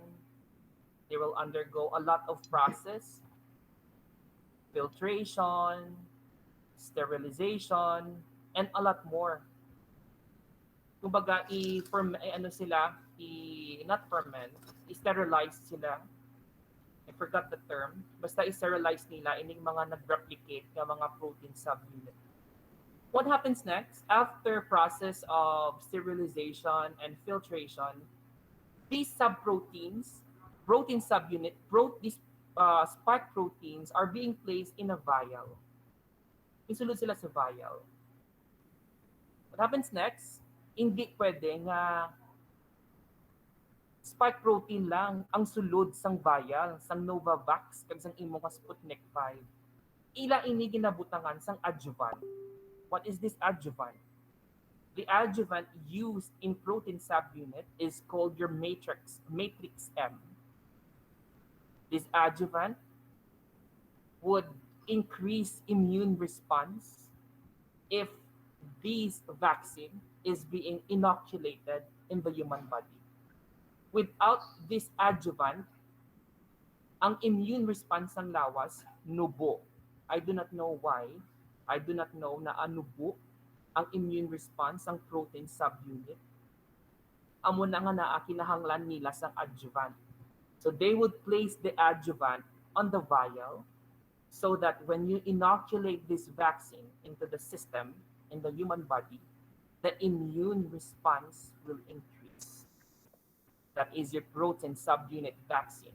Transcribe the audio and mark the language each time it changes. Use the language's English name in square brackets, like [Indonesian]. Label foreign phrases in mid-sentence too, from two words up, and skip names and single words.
[English] They will undergo a lot of process, filtration, sterilization, and a lot more. [Hiligaynon] Kumbaga, i-sterilize sila. [English] I forgot the term. [Hiligaynon] Basta i-sterilize nila ining mga nag-replicate ng mga [English] protein subunit. What happens next? After process of sterilization and filtration, these subproteins, protein subunit, these spike proteins are being placed in a vial. [Hiligaynon] Isulod sila sa vial. [English] What happens next? [Hiligaynon] Hindi pwede nga [English] spike protein [Hiligaynon] lang ang sulod sang vial, sang Novavax, kag sang imo nga Sputnik 5. Ila ini ginabutangan sang adjuvant. [English] What is this adjuvant? The adjuvant used in protein subunit is called your matrix M. This adjuvant would increase immune response if this vaccine is being inoculated in the human body. Without this adjuvant, [Hiligaynon] ang [English] immune response [Hiligaynon] ng lawas, nubo. [English] I do not know why. I do not know [Hiligaynon] na anubo ang [English] immune response ng protein subunit. [Hiligaynon] Amo na nga naa kinahanglan nila sa adjuvant. [English] So they would place the adjuvant on the vial so that when you inoculate this vaccine into the system, in the human body, the immune response will increase. That is your protein subunit vaccine.